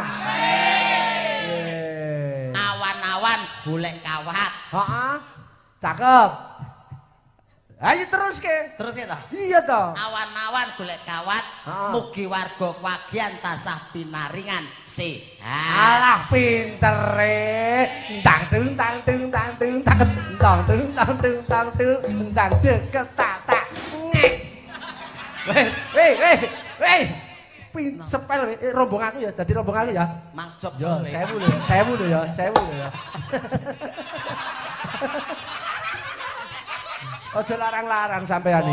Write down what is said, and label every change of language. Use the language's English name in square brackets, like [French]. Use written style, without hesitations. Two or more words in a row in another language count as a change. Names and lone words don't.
[Javanese] Awan-awan golek kawat. Heeh. Cakep. Ayo terus ke. Terus ya toh? Iya toh. Awan-awan golek kawat, mugi warga Wagian tansah pinaringan sehat. Alah pintere. Tang dung tang dung tang dung tak tang dung tang dung tang dung tang deket tak tak ngek. Weh. Sepel rombong aku ya, dadi rombong aku ya. Mangcop Yo, boleh. 1000 lho ya. Aja larang-larang sampean iki.